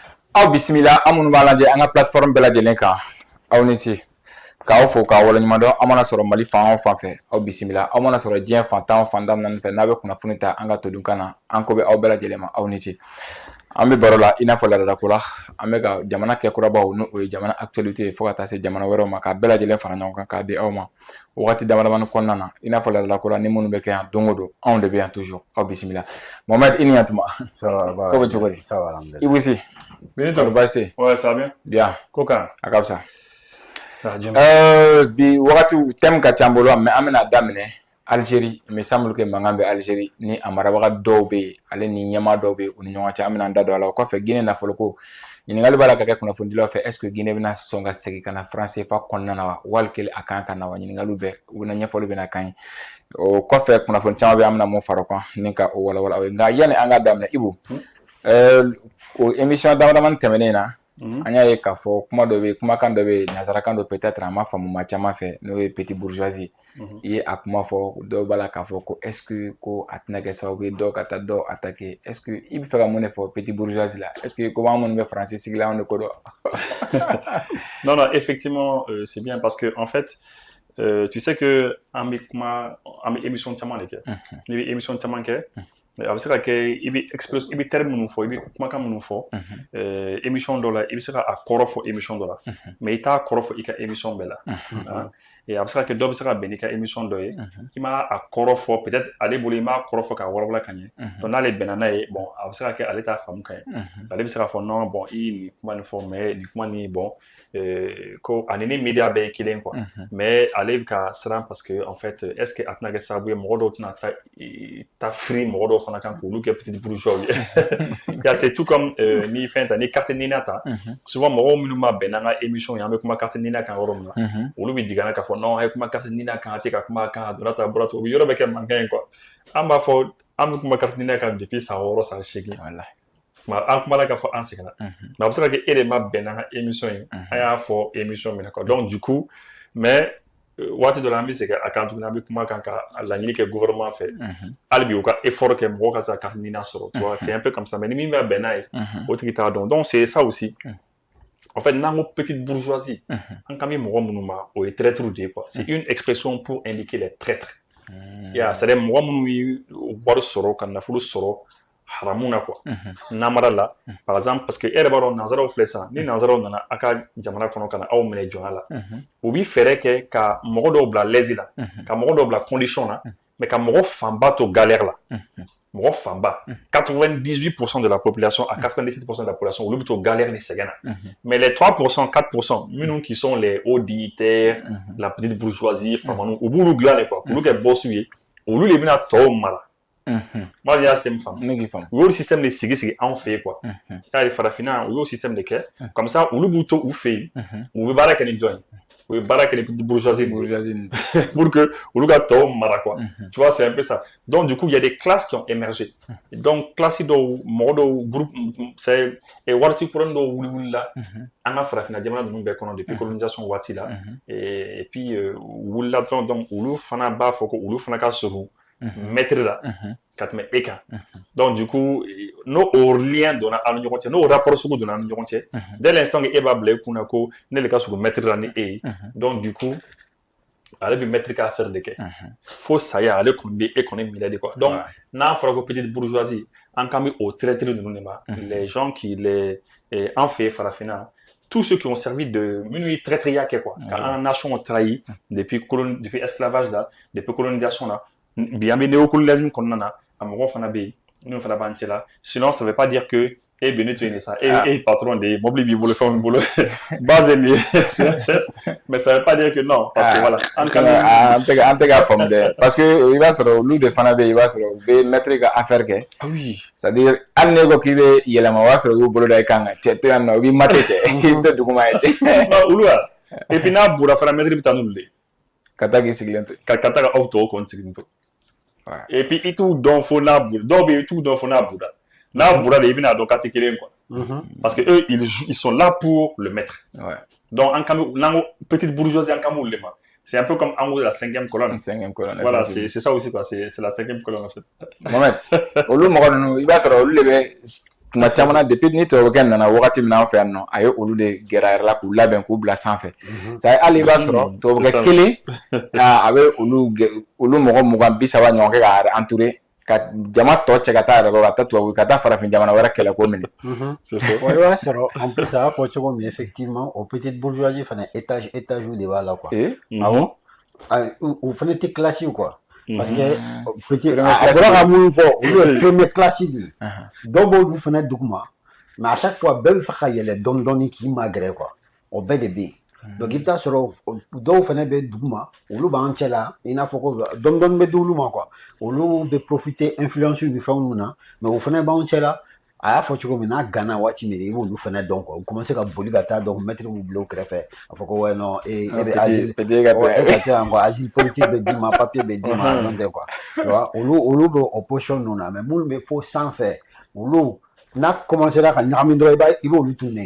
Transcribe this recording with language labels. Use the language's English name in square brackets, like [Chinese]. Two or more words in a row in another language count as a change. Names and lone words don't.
[Bambara] Aw bisimila an minnu b'a lajɛ an ka plateforme bɛɛ lajɛlen kan aw ni ce k'aw fo k'aw waleɲuman dɔn aw mana sɔrɔ Mali fan o fan fɛ aw bisimila aw mana sɔrɔ diɲɛ fantan o fantan naani fɛ n'a bɛ kunnafoni ta an ka todunkan na an ko bɛ aw bɛɛ lajɛlen ma aw ni ce an bɛ baro la i n'a fɔ ladalako la an bɛ ka jamana kɛkurabaw n'o ye jamana actualité ye fo ka taa se jamana wɛrɛw ma k'a bɛɛ lajɛlen fara ɲɔgɔn kan k'a di aw ma wagati damadamani kɔnɔna na i n'a fɔ ladalako la ni minnu bɛ kɛ yan don o don anw de bɛ yan toujours aw bisimila Mohamed i ni yantuma ko bɛ cogo di i Bousi Benito, baasi [French] ouais, ça va bien. Bien. Coca. [Bambara] A ka fisa. Bien. Bi wagati thème ka ca n bolo mais an bɛna daminɛ Algérie [French] il me semble que [Bambara] mankan bɛ Algérie ni a marabaga dɔw bɛ yen ale ni ɲɛmaa dɔw bɛ yen u ni ɲɔgɔn cɛ an bɛna an da don a la o kɔfɛ Guinée nafoloko ɲininkali b'a la ka kɛ kunnafonidilaw fɛ [French] est-ce que [Bambara] Guinée bɛna sɔn ka segin ka na franc CFA kɔnɔna na wa wali a kan ka na wa ɲininkaliw bɛ u bɛna ɲɛfɔli bɛna k'an ye o kɔfɛ kunnafoni caman bɛ an bɛna mun fara o kan ni ka o walawala aw ye nka yanni an ka daminɛ Ibu o émission damadamani tɛmɛnen na an y'a ye k'a fɔ kuma dɔ bɛ yen kumakan dɔ bɛ yen nanzarakan dɔ peut-être a ma faamu maa caman fɛ n'o ye [French] petite bourgeoisie [Bambara] i ye a kuma fɔ dɔw b'a la k'a fɔ ko [French] est-ce que [Bambara] ko a tɛna kɛ sababu ye dɔw ka taa dɔw attaquer [French] est-ce que [Bambara] i bɛ fɛ ka mun de fɔ [French] petite bourgeoisie [Bambara] la [French] est-ce que [Bambara] ko an minnu bɛ faransi sigi la anw de ko dɔn. [French] Non, non, effectivement, c'est bien parce que en fait, tu sais que en [Bambara] émission caman de kɛ, ni bɛ émission caman kɛ. A bɛ se ka kɛ i bɛ terme minnu fɔ i bɛ kumakan minnu fɔ émission dɔ la i bɛ se ka a kɔrɔ fɔ émission dɔ la mais i t'a kɔrɔ fɔ i ka émission bɛɛ la a bɛ se ka kɛ dɔ bɛ se ka bɛn n'i ka émission dɔ ye i m'a a kɔrɔ fɔ peut-être ale bolo i m'a kɔrɔ fɔ k'a walawala ka ɲɛ donc n'ale bɛnna n'a ye bon a bɛ se ka kɛ ale t'a faamu ka ɲɛ ale bɛ se ka fɔ [French] non bon [Bambara] i ye nin kuma nin fɔ mais nin kuma nin bon ko ani ni media bɛɛ ye kelen [French] quoi mais [Bambara] ale bɛ ka siran [French] parce que en fait est-ce que [Bambara] a tɛna kɛ sababu ye mɔgɔ dɔw tɛna ta firi mɔgɔ dɔw fana kan k'olu kɛ [French] petite bourgeois [Bambara] ye [French] c'est tout comme [Bambara] ni fɛn ta ni carte nina ta souvent mɔgɔw minnu ma bɛn n'an ka émission ye an bɛ kuma carte nina kan yɔrɔ min na olu bɛ jigin k'a fɔ non a ye kuma carte nina kan a tɛ ka kuma kan a donna ta bɔra ta o yɔrɔ bɛ kɛ mankan ye quoi an b'a fɔ an bɛ kuma carte nina kan depuis san 6 san 8 an kumala k'a fɔ an sɛgɛnna mais a bɛ se ka kɛ e de ma bɛn n'an ka émission ye an y'a fɔ émission min na [French] quoi donc du coup mais [Bambara] waati dɔ la an bɛ segin a kan tuguni an bɛ kuma kan ka laɲini kɛ gouvernement fɛ hali bi u ka effort kɛ mɔgɔw ka se ka carte nina sɔrɔ [French] tu vois c'est un peu comme ça mais [Bambara] ni min bɛ bɛn n'a ye o tigi t'a dɔn [French] donc c'est ça aussi en fait [Bambara] n'an ko [French] petite bourgeoisie [Bambara] an kan bɛ mɔgɔ minnu ma o ye traître de ye [French] quoi c'est une expression pour indiquer les traîtres c'est-à-dire [Bambara] mɔgɔ minnu ye wari sɔrɔ ka nafolo sɔrɔ haramu na quoi namara la [French] par exemple parce que [Bambara] e yɛrɛ b'a dɔn nanzaraw filɛ sisan ni nanzaraw nana a ka jamana kɔnɔ ka na aw minɛ jɔnya la u bɛ fɛɛrɛ kɛ ka mɔgɔ dɔw bila l'aise la ka mɔgɔ dɔw bila condition na mais ka mɔgɔ fanba to galère la mɔgɔ fanba [French] 98% de la population à 97% de la population [Bambara] olu bɛ to galère ni sɛgɛn na [French] mais les 3% 4% [Bambara] minnu [French] qui sont les hauts dignitaires la petite bourgeoisie [Bambara] famanu u b'olu dilan de quoi olu kɛ boss ye olu de bɛna tɔw mara [French] moi il y a système femme [Bambara] u y'o système de sigi anw fɛ yen [French] quoi c'est-à-dire [Bambara] farafinna u y'o système de kɛ [French] comme ça [Bambara] olu b'u to u fɛ yen u bɛ baara kɛ ni jɔn ye u bɛ baara kɛ ni [French] petite bourgeoisie pour que [Bambara] olu ka tɔw mara [French] quoi tu vois c'est un peu ça donc du coup il y a des classes qui ont émergé donc classe [Bambara] dɔw mɔgɔ dɔw [French] groupe c'est [Bambara] waati kura dɔw wulila an ka farafinna jamana ninnu bɛɛ kɔnɔ [French] depuis colonisation [Bambara] waati la [French] et puis [Bambara] wulila dɔrɔn donc olu fana b'a fɔ ko olu fana ka surun maître la ka tɛmɛ e kan [French] donc du coup [Bambara] n'o lien donna an ni ɲɔgɔn cɛ n'o rapport sugu donna an ni ɲɔgɔn cɛ [French] dès l'instant que [Bambara] e b'a bila i kun na ko ne de ka surun maître la ni e ye [French] donc du coup [Bambara] ale bɛ maître ka affaire de kɛ fo saya ale kɔni bɛ e kɔni minɛ de [French] quoi donc [Bambara] n'a fɔra ko [French] petite bourgeoisie [Bambara] an kan bɛ o traître ninnu de ma [French] les gens qui les [Bambara] an fɛ farafinna [French] tous ceux qui ont servi de [Bambara] minnu ye traîtriya kɛ quoi ka an [French] nation trahi depuis esclavage [Bambara] la [French] depuis colonisation [Bambara] la bi an bɛ néocolonialisme kɔnɔna na a mɔgɔw fana bɛ yen minnu fana b'an cɛ la [French] sinon ça veut pas dire que [Bambara] e bɛ ne to yen sa e patron de ye mobili b'i bolo fɛnw b'i bolo base ye nin ye [French] c'est un chef mais ça veut pas dire que non parce que voilà [Bambara] an tɛ ka faamu dɛ [French] parce que [Bambara] i b'a sɔrɔ olu de fana bɛ yen i b'a sɔrɔ u bɛ maître ka affaire kɛ [French] c'est-à-dire [Bambara] hali n'e ko k'i bɛ yɛlɛma o b'a sɔrɔ u y'u bolo da i kan cɛ to yan nɔ i b'i mate cɛ i bɛ to duguma ye olu la [French] et puis [Bambara] n'a bura fana maître bɛ taa n'olu de ka taa k'i sigilen to ka taa ka aw tɔw kɔni sigilen to [French] et puis [Bambara] i t'u dɔn fo n'a bura dɔw bɛ yen i t'u dɔn fo n'a bura n'a bura de i bɛna dɔn k'a tɛ kelen [French] quoi parce que eux ils sont là pour le maître donc [Bambara] an kan bɛ [French] petite bourgeoisie [Bambara] an kan b'olu de ma [French] c'est un peu comme en gros la cinquième colonne voilà c'est ça aussi quoi c'est la cinquième colonne en fait [Bambara] Mohamed olu mɔgɔ ninnu i b'a sɔrɔ olu de bɛ tuma caman na depuis ni tubabukɛ nana wagati min na an fɛ yan nɔ a ye olu de gɛrɛ yɛrɛ la k'u labɛn k'u bila sanfɛ c'est hali i b'a sɔrɔ tubabukɛ kelen a bɛ olu mɔgɔ 20-30 ɲɔgɔn kɛ k'a entouré ka jama tɔ cɛ ka taa yɛrɛ ka taa tubabu ka taa farafin jamana wɛrɛ kɛlɛ ko minɛ. I b'a sɔrɔ [French] en plus [Bambara] a y'a fɔ cogo min effectivement o petite bourgeoisie fana étage de b'a la quoi. [French] Ah bon? [Bambara] O fana tɛ [French] classe quoi. Parce que petit [Bambara] a bɔra ka mun fɔ olu ye [French] première classe [Bambara] de ye dɔw b'olu fana duguma [French] mais à chaque fois [Bambara] bɛɛ bɛ fɛ ka yɛlɛ dɔɔni dɔɔni k'i magɛrɛ quoi o bɛɛ de bɛ yen donc i bɛ taa sɔrɔ dɔw fana bɛ duguma olu b'an cɛ la i n'a fɔ ko dɔɔni dɔɔni bɛ di olu ma quoi olu bɛ [French] profiter influence [Bambara] ni fɛnw mun na mais o fana b'an cɛ la a y'a fɔ cogo min n'a gana waati min i b'olu fana dɔn quoi u commencer ka boli ka taa [French] donc maître [Bambara] b'u bila u kɛrɛfɛ a fɔ ko [French] ouais non [Bambara] e bɛ asile ka kɛ yan [French] quoi asile politique [Bambara] bɛ d'i ma papier bɛ d'i ma non tɛ [French] quoi tu vois [Bambara] olu bɛ o position ninnu na mais minnu bɛ fo sanfɛ olu n'a commencé ka ɲagami dɔrɔn i b'olu tunne